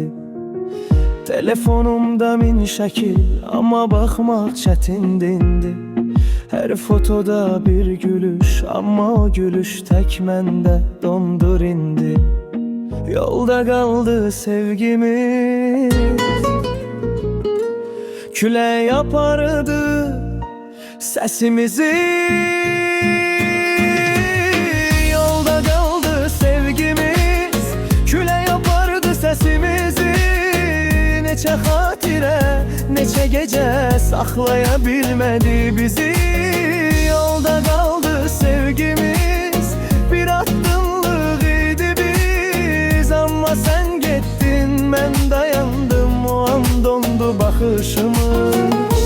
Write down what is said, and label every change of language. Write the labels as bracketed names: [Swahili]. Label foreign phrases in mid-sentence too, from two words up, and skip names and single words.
[Azerbaijani] Telefonumda min şəkil, amma baxmaq çətindir indi. Hər fotoda bir gülüş, amma o gülüş tək məndə dondur indi. Yolda qaldı sevgimiz, [Turkish] küle yapardı sesimizi. Yolda kaldı sevgimiz, küle yapardı sesimizi. [Azerbaijani] Neçə xatirə, neçə gecə saxlaya bilmədi bizi. [Turkish] Yolda kaldı sevgimiz, [Azerbaijani] bir addımlıq idi biz. Amma sen getdin, mən dayandım, o an dondu baxışımız.